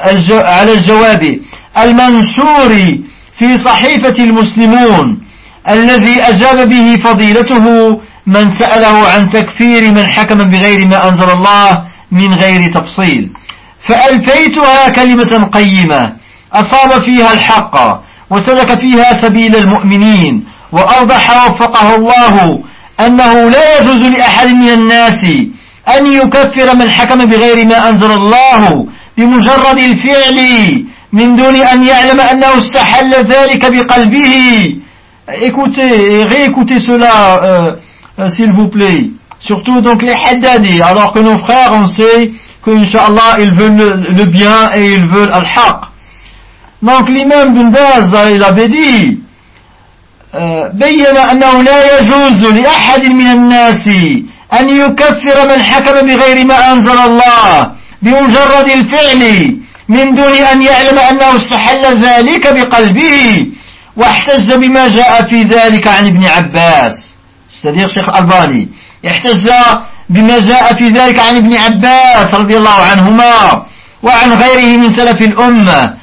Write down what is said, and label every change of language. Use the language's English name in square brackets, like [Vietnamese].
[Arabic] على الجواب المنشور في صحيفة المسلمون الذي أجاب به فضيلته من سأله عن تكفير من حكم بغير ما أنزل الله من غير تفصيل، فألفيتها كلمة قيمة أصاب فيها الحق وسلك فيها سبيل المؤمنين، وأوضح وفقه الله أنه لا يجوز لأحد من الناس أن يكفر من حكم بغير ما أنزل الله بمجرد الفعل من دون أن يعلم أنه استحل ذلك بقلبه. [French] Écoutez cela, s'il vous plaît. Surtout donc les haddadi, alors que nos frères, on sait qu'inshallah ils veulent le bien et ils veulent al-haq. Donc l'imam Ibn Baz, il avait dit, [Arabic] بيّن أنه لا يجوز لأحد من الناس أن يكفر من حكم بغير ما أنزل الله بمجرد الفعل من دون أن يعلم أنه استحل ذلك بقلبه، واحتج بما جاء في ذلك عن ابن عباس، استدير شيخ الألباني، احتج بما جاء في ذلك عن ابن عباس رضي الله عنهما وعن غيره من سلف الأمة.